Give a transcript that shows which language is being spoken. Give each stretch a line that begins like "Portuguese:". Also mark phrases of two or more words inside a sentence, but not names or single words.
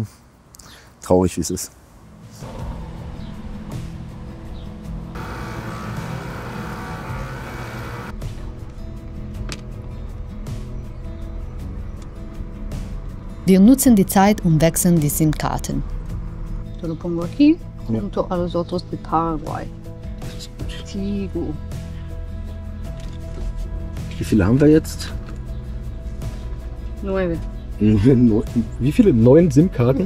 German: Traurig, wie es ist. Wir nutzen die Zeit und wechseln die SIM-Karten.
Spanish: Te lo pongo aquí, junto a los otros de Paraguay. Sí,
German: gut. Wie viele haben wir jetzt? 9. Wie viele? 9 SIM-Karten?